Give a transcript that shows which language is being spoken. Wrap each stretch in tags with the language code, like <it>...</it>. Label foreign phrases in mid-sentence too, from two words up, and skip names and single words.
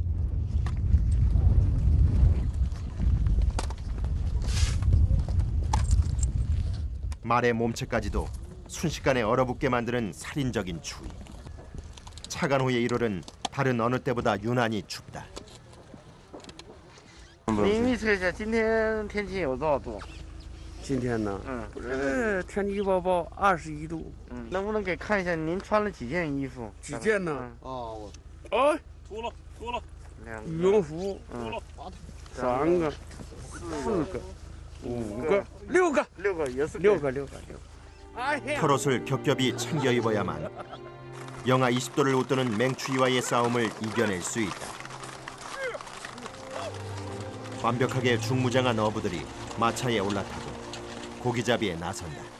<ko>말의 몸체까지도 순식간에 얼어붙게 만드는 살인적인 추위. 차간호의 1월은 다른 어느 때보다 유난히 춥다.</ko> <zh>您预测一下今天天气有多少度？今天呢？天气预报报21度。能不能给看一下您穿了几件衣服？几件呢？脱了。羽绒服，3个、4个、5个、6个，6个也是 6个。</zh> <ko>털옷을 겹겹이 챙겨 입어야만 영하 20도를 웃도는 맹추위와의 싸움을 이겨낼 수 있다. 완벽하게 중무장한 어부들이 마차에 올라타고 고기잡이에 나선다.</ko>